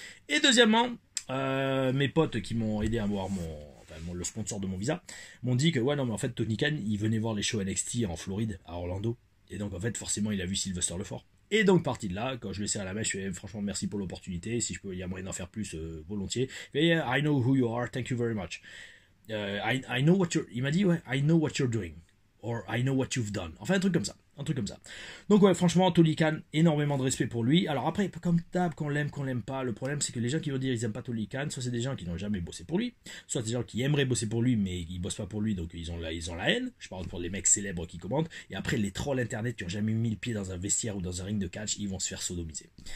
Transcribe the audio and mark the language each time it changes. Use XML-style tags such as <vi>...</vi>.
<fr>Et deuxièmement, mes potes qui m'ont aidé à avoir le sponsor de mon visa m'ont dit que, ouais, non, mais en fait, Tony Khan, il venait voir les shows NXT en Floride, à Orlando. Et donc, en fait, forcément, il a vu Sylvester Lefort. Et donc, parti de là, quand je lui ai serré la main, je lui ai dit, franchement, merci pour l'opportunité. Si je peux, il y a moyen d'en faire plus, volontiers.</fr> <en>Mais, yeah, I know who you are. Thank you very much. I know what you're...</en> <fr>Il m'a dit, ouais,</fr> <en>I know what you're doing. Or I know what you've done.</en> <fr>Enfin, un truc comme ça. Donc, ouais, franchement, Tony Khan, énormément de respect pour lui. Alors après, comme d'hab, qu'on l'aime pas, le problème, c'est que les gens qui vont dire ils aiment pas Tony Khan, soit c'est des gens qui n'ont jamais bossé pour lui, soit des gens qui aimeraient bosser pour lui, mais ils bossent pas pour lui, donc ils ont la haine. Je parle pour les mecs célèbres qui commandent. Et après, les trolls internet qui ont jamais mis le pied dans un vestiaire ou dans un ring de catch, ils vont se faire sodomiser.</fr>